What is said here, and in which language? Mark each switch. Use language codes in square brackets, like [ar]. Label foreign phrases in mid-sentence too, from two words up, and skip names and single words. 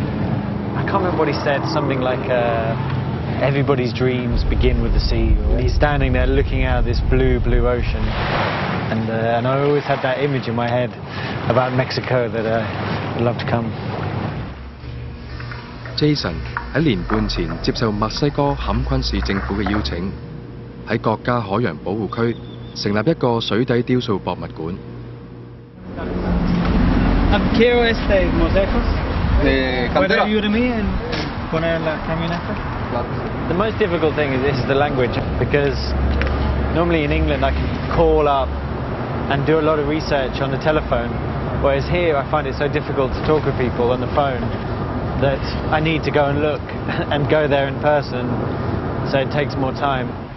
[en] I can't remember what he said, something like everybody's dreams begin with the sea. He's standing there looking out this blue, blue ocean. And I always had that image in my head about Mexico that I'd love to come. [yue] Jason 喺年半前接受墨西哥坎昆市政府嘅邀請，喺國家海洋保護區成立一個水底雕塑博物館。 [es] Quiero mosaicos. Cantera. Ayúdame en poner la camioneta. [en] The most difficult thing is the language, because normally in England I can call up and do a lot of research on the telephone, whereas here I find it so difficult to talk with people on the phone that I need to go and look and go there in person, so it takes more time.